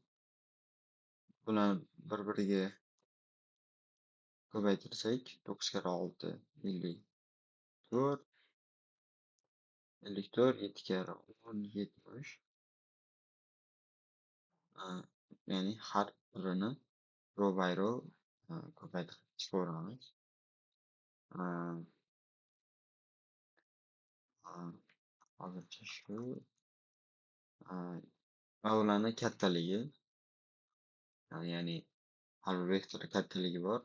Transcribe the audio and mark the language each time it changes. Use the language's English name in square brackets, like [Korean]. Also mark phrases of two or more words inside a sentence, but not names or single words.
[Uzbek] Bularni bir-biriga ko'paytirsak, 9 kare 6, 54, 54, 7 kare 10, 70. Ya'ni har birini [English] row by row [Uzbek] ko'paytirib chiqaveramiz. Hozircha shu. Va ularni kattaligi, ya'ni har bir vektor kattaligi bor.